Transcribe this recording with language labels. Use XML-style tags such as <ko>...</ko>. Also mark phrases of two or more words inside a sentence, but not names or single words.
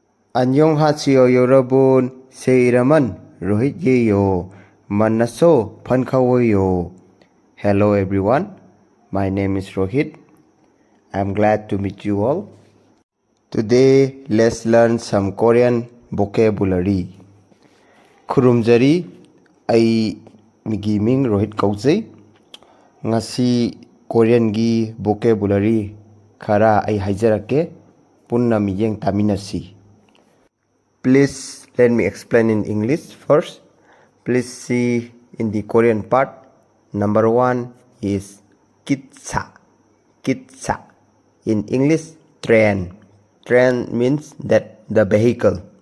<ko>안녕하세요 여러분. 제 이름은 로힛이에요. 만나서 반가워요.</ko> <en>Hello everyone. My name is Rohit. I'm glad to meet you all. Today let's learn some Korean vocabulary.</en> <mni>Khurumjari ai migi ming Rohit kaujai. Ngasi Korean gi vocabulary khara ai haijarake punna miyeng taminasi.</mni> <en>Please let me explain in English first. Please see in the Korean part. Number 1 is kitsa. Kitsa. In English, train. Train means that the vehicle.</en>